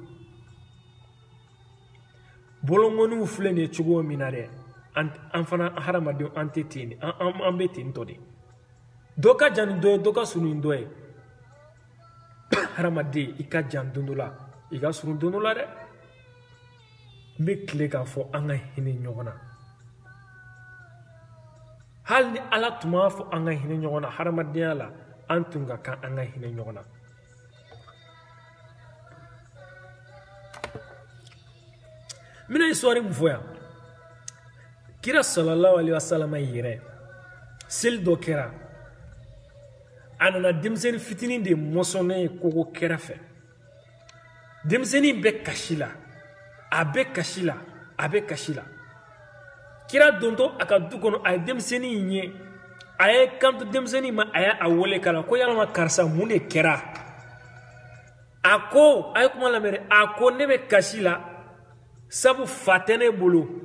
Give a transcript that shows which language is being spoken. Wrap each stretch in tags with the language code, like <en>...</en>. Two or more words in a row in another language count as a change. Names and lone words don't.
<bm>bolongɔniw filɛ nin ye cogo min na dɛ an fana hadamadenw an tɛ ten de an bɛ ten tɔ de dɔ ka jan ni dɔ ye dɔ ka surun ni dɔ ye hadamaden i ka jan don dɔ la i ka surun don dɔ la dɛ n bɛ tile k'a fɔ an ka hinɛ ɲɔgɔn na hali ni ala tun b'a fɔ an ka hinɛ ɲɔgɔn na hadamadenya la an tun ka kan an ka hinɛ ɲɔgɔn na n bɛna histoire min fɔ yan kira</bm> <ar>صلى الله عليه وسلم</ar> <bm>yɛrɛ seli dɔ kɛra a nana denmisɛnnin fitinin de mɔsɔnnen ye kogo kɛrɛfɛ denmisɛnnin bɛ kasi la a bɛ kasi la a bɛ kasi la kira dontɔ a ka du kɔnɔ a ye denmisɛnnin in ye a ye kanto denmisɛnnin ma a y'a wele k'a la ko yalama karisa mun de kɛra a ko a ye kuma lamɛn a ko ne bɛ kasi la sabu fa tɛ ne bolo</bm>